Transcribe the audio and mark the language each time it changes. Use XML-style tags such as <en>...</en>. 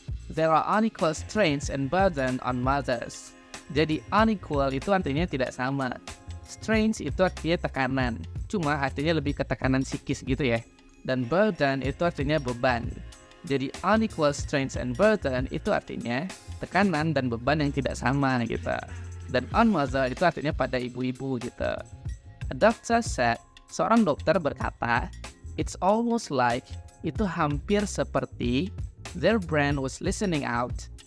<en>There are unequal strains and burden on mothers.</en> <id>Jadi unequal itu artinya tidak sama. Strains itu artinya tekanan. Cuma artinya lebih ke tekanan psikis gitu ya. Dan burden itu artinya beban. Jadi</id> <en>unequal strains and burden</en> <id>itu artinya tekanan dan beban yang tidak sama gitu. Dan</id> <en>on mother</en> <id>itu artinya pada ibu-ibu gitu.</id> <en>A doctor said,</en> <id>seorang dokter berkata,</id> <en>it's almost like,</en> <id>itu hampir seperti</id> <en>their brain was listening out.</en>